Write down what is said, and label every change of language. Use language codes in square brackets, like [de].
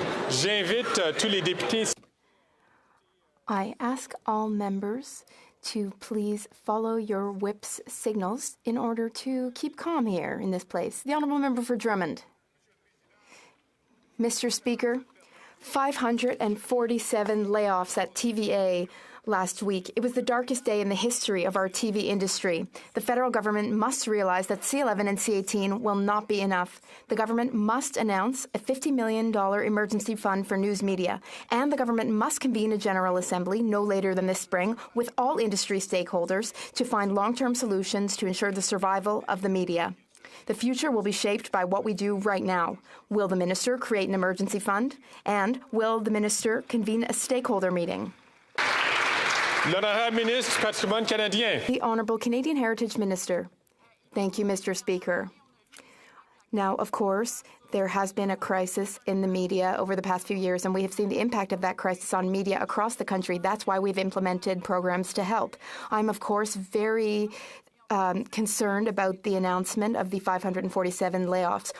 [fr] J'invite tous les députés. [en] I ask all members to please follow your whip's signals in order to keep calm here in this place. The honourable member for Drummond. Mr. Speaker, 547 layoffs at TVA last week. It was the darkest day in the history of our TV industry. The federal government must realize that C11 and C18 will not be enough. The government must announce a $50 million emergency fund for news media, and the government must convene a General Assembly no later than this spring with all industry stakeholders to find long-term solutions to ensure the survival of the media. The future will be shaped by what we do right now. Will the minister create an emergency fund? And will the minister convene a stakeholder meeting? [fr] L'honorable ministre Patrimoine Canadien. [en] The Honourable Canadian Heritage Minister. Thank you, Mr. Speaker. Now, of course, there has been a crisis in the media over the past few years, and we have seen the impact of that crisis on media across the country. That's why we've implemented programs to help. I'm, of course, very concerned about the announcement of the 547 layoffs.